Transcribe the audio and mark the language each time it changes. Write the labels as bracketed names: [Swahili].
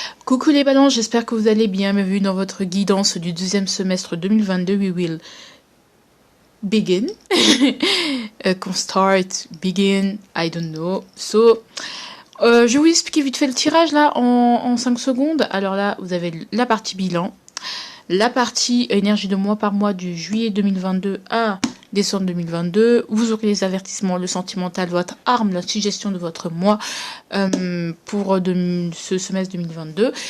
[French] Coucou les balances, j'espère que vous allez bien. Bienvenue dans votre guidance du deuxième semestre 2022. [English] We will begin. Qu'on start, begin, I don't know. [French] So, je vais vous expliquer vite fait le tirage là en 5 secondes. Alors là, vous avez la partie bilan, la partie énergie de mois par mois du juillet 2022 à décembre 2022. Vous aurez les avertissements, le sentimental, votre arme, la suggestion de votre mois pour ce semestre 2022.